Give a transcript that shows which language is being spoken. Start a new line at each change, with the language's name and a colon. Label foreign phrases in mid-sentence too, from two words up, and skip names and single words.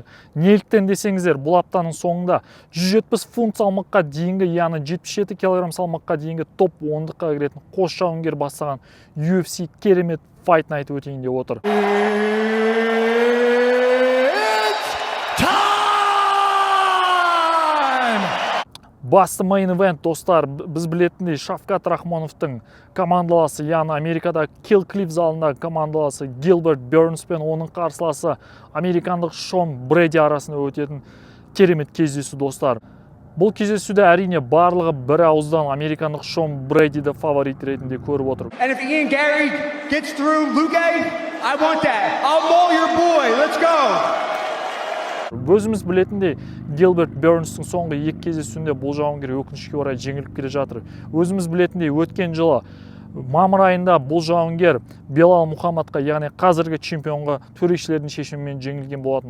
Kazakh: Неліктен десеңіздер, бұл аптаның соңында 170 фунт салмаққа дейінгі, яғни 77 кг салмаққа дейінгі топ 10-ға кіретін қос жауынгер бастаған UFC керемет Fight Night өтейін деп отыр. Басты
English: main event
Kazakh: достар, біз білетіндей Шавкат Рахмоновтың командаласы, яғни Америкада Kill Cliff залында командаласы Гилберт Бернс пен оның қарсыласы американдық Шон Брэди арасында өтетін керемет кездесу достар. Бұл кездесуде әрине барлығы бір ауыздан американдық Шон Брэдиді фаворит ретінде көріп отыр.
English: And if Ian Gary gets through Luke, I want that. I'll maul your boy. Let's go.
Kazakh: Өзіміз білетіндей Гилберт Бернстің соңғы екі кездесуінде бұл жауынгер өкінішке орай жеңіліп келе жатыр. Өзіміз білетіндей өткен жылы мамыр айында бұл жауынгер Белал Мухаммадқа, яғни қазіргі чемпионға төрешілердің шешімімен жеңілген болатын.